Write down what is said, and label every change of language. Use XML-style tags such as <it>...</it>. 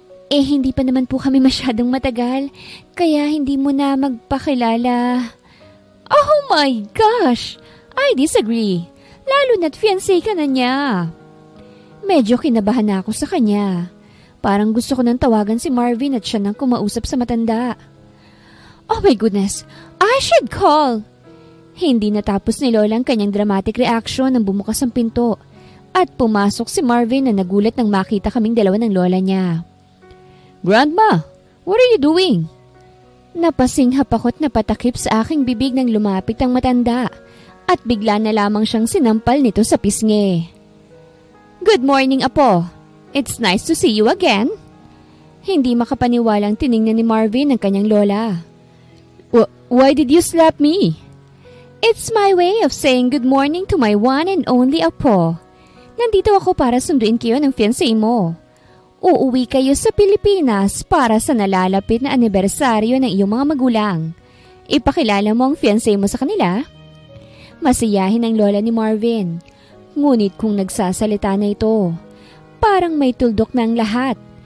<tl>Hindi pa naman po kami masyadong matagal, kaya hindi mo na magpakilala.</tl> <en>Oh my gosh! I disagree.</en> <tl>Lalo na't fiancé ka na niya. Medyo kinabahan na ako sa kanya. Parang gusto ko nang tawagan si Marvin at siya nang kumausap sa matanda.</tl> <en>Oh my goodness, I should call!</en> <tl>Hindi natapos ni Lola ang kanyang dramatic reaction nang bumukas ang pinto at pumasok si Marvin na nagulat nang makita kaming dalawa ng lola niya.</tl> <en>Grandma, what are you doing?</en> <tl>Napasinghap ako't napatakip sa aking bibig nang lumapit ang matanda at bigla na lamang siyang sinampal nito sa pisngi.</tl> <en>Good morning, Apo. It's nice to see you again.</en> <tl>Hindi makapaniwalang tiningnan ni Marvin ang kanyang lola.</tl> <en>Why did you slap me? It's my way of saying good morning to my one and only Apo.</en> <tl>Nandito ako para sunduin kayo ng fiancé mo. Uuwi kayo sa Pilipinas para sa nalalapit na anibersaryo ng iyong mga magulang. Ipakilala mo ang fiancé mo sa kanila. Masiyahin ang lola ni Marvin. Ngunit kung nagsasalita na ito, parang may tuldok na ang lahat.</tl>